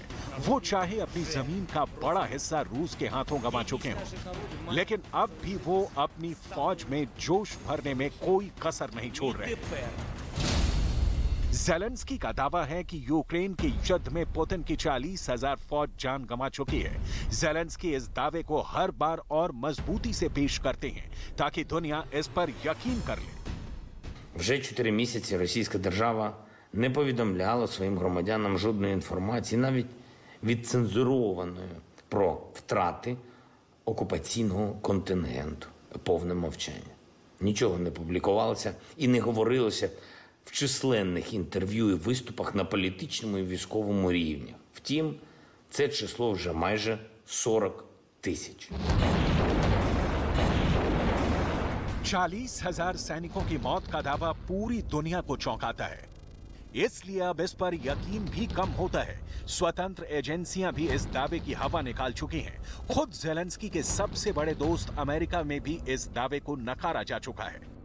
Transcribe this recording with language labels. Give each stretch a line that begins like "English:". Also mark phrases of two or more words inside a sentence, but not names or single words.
Hindi: वो चाहे अपनी जमीन का बड़ा हिस्सा रूस के हाथों गंवा चुके हों, लेकिन अब भी वो अपनी फौज में जोश भरने में कोई कसर नहीं छोड़ रहे। ज़ेलेंस्की का दावा है कि यूक्रेन के युद्ध में पुतिन की 40,000 फौज जान गंवा चुकी है। ज़ेलेंस्की इस दावे को हर बार और मजबूती से पेश करते हैं ताकि दुनिया इस पर यकीन कर ले।
Ukrainian: Вже 4 місяці російська держава не повідомляла своїм громадянам жодної інформації, навіть відцензурованої, про втрати окупаційного контингенту. Повне мовчання. Нічого не публікувалося і не говорилося в численних інтерв'ю і виступах на політичному і військовому рівнях. Втім, це число вже майже 40 тисяч.
Hindi: 40,000 सैनिकों की मौत का दावा पूरी दुनिया को चौंकाता है, इसलिए अब इस पर यकीन भी कम होता है। स्वतंत्र एजेंसियां भी इस दावे की हवा निकाल चुकी हैं। खुद ज़ेलेंस्की के सबसे बड़े दोस्त अमेरिका में भी इस दावे को नकारा जा चुका है।